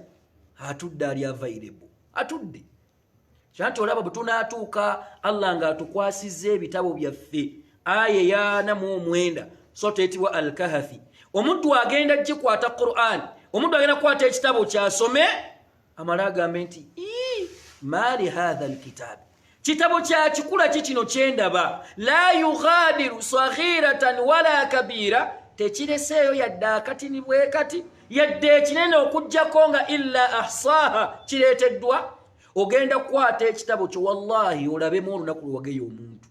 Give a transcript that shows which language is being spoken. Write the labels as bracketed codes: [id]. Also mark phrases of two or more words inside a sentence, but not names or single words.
[lg] Atudde, ali available, atudde. Kyanti olaba bwe tunaatuuka Allah ng'atukwasizza ebitabo byaffe, aya ya 49 soto etibwa al-Kahfi. Omuntu agenda gikwata Qur'an, omuntu agenda kukwata ekitabo kyasome, amala agambe nti [ar] ما لهذا الكتاب, [lg] kitabo kya kikula kino kyendaba, [ar] لا يغادر صغيرة ولا كبيرة, [lg] tekireseeyo yadde akatini bwe kati, yadde ekinene okujjako nga [ar] إلا أحصاها, [lg] kireeteddwa. Ogenda kukwata ekitabo kyo, wallahi olabemu olunaku lwewageya omuntu.